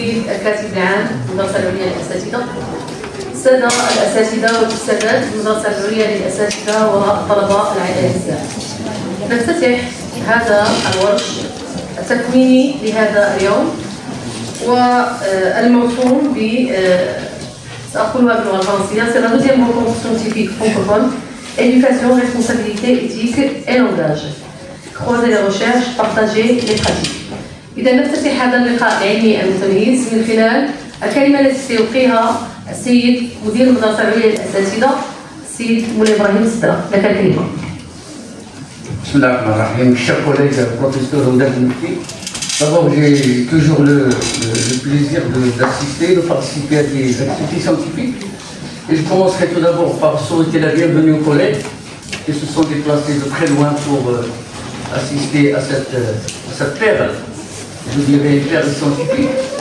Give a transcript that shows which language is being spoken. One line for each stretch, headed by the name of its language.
Arabic: الكاتب العام للمدرسة العليا للأساتذة، السادة الأساتذة والأستاذات المدرسة العليا للأساتذة والطلبة الأعزاء. نفتتح هذا الورش التكويني لهذا اليوم والموسوم ب سأقولها باللغة الفرنسية
French: c'est la deuxième rencontre scientifique francophone éducation, responsabilité, éthique et langage. Croiser les recherches, partager les pratiques.
Arabic: إذا نفتتح هذا اللقاء العلمي المتميز من خلال الكلمة التي سيلقيها السيد مدير المدرسة العليا للأساتذة السيد مولاي إبراهيم سدرة. لك الكلمة. بسم الله الرحمن الرحيم.
French: Chers collègues, professeurs Ouda Mouti, d'abord j'ai toujours le plaisir d'assister, de participer à des activités scientifiques. Et je commencerai tout d'abord par souhaiter la bienvenue aux collègues qui se sont déplacés de très loin pour assister à cette perle, je dirais une perle scientifique.